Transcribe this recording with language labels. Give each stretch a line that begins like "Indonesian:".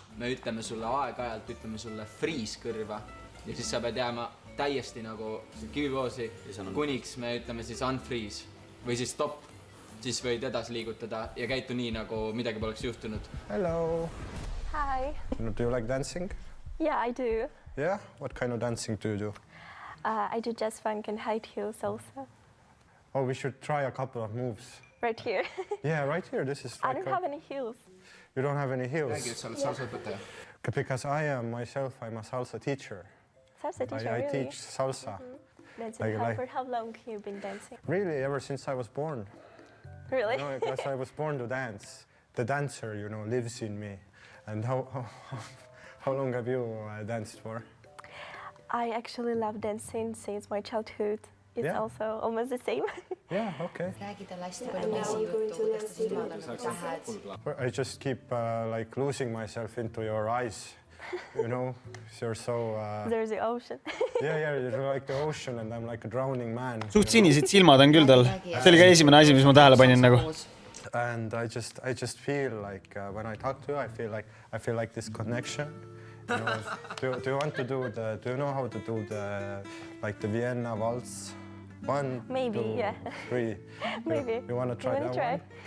Estonian: me ütleme sulle aeg-ajalt, ütleme sulle freeze kõrva ja siis sa pead jääma täiesti nagu kivipoosi, kuniks me ütleme siis unfreeze või siis stop, siis võid edasi liigutada ja käitu nii, nagu midagi poleks juhtunud.
English: Hello. Hi. Do you like dancing? Yeah, I do. Yeah? What kind of dancing do you do? I do jazz funk and high heels also. Oh, we should try a couple of moves. Right here. Yeah, right here. This is I don't have any heels. You don't have any heels?
Estonian: Räägi, et sa oled salsaõpetaja.
English: Because I'm a salsa teacher. Salsa teacher, I really? teach salsa. Dancing. For how long have you been dancing? Really, ever since I was born. Really? Because I was born to dance. The dancer, lives in me. And how long have you danced for? I actually love dancing since my childhood. It's also almost the same. Yeah, okay.
Estonian: Räägi talle hästi palju juttu, kuidas ta silmad on tähed.
English: I just keep losing myself into your eyes. You're so... There's the ocean. Yeah, you're like the ocean and I'm like a drowning man.
Estonian: Suht sinised silmad on küll tal. See oli ka esimene asi, mis ma tähele panin nagu.
English: And I just feel like when I talk to you, I feel like this connection. Do you want to do do you know how to do the Vienna waltz? 1, Maybe, 2, yeah. 3. Maybe. You want to try that one?